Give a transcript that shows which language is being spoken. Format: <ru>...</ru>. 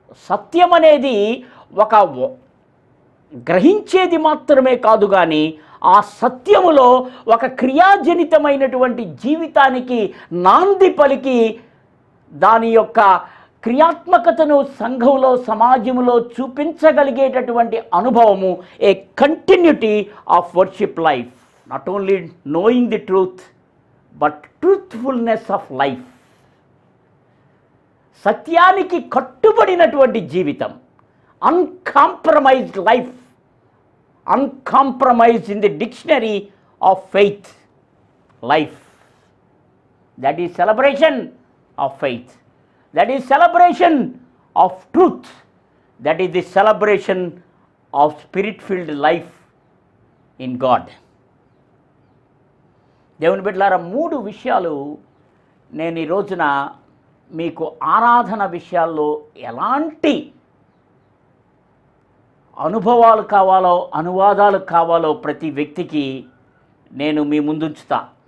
<te>సత్యం అనేది ఒక గ్రహించేది మాత్రమే కాదు, కానీ ఆ సత్యములో ఒక క్రియాజనితమైనటువంటి జీవితానికి నాంది పలికి దాని యొక్క క్రియాత్మకతను సంఘంలో సమాజంలో చూపించగలిగేటటువంటి అనుభవము,</te> <en>A continuity of worship life. Not only knowing the truth but truthfulness of life.</en> <te>సత్యానికి కట్టుబడినటువంటి జీవితం,</te> <en>Uncompromised life. Uncompromised in the dictionary of faith, life. That is celebration of faith. That is celebration of truth. That is the celebration of spirit-filled life in God.</en> <te>దేవుని బిడ్డలారా, 3 విషయాలు నేను ఈ రోజున మీకు ఆరాధన విషయాల్లో ఎలాంటి అనుభవాలు కావాలో, అనువాదాలు కావాలో ప్రతి వ్యక్తికి నేను మీ ముందుంచుతా.</te>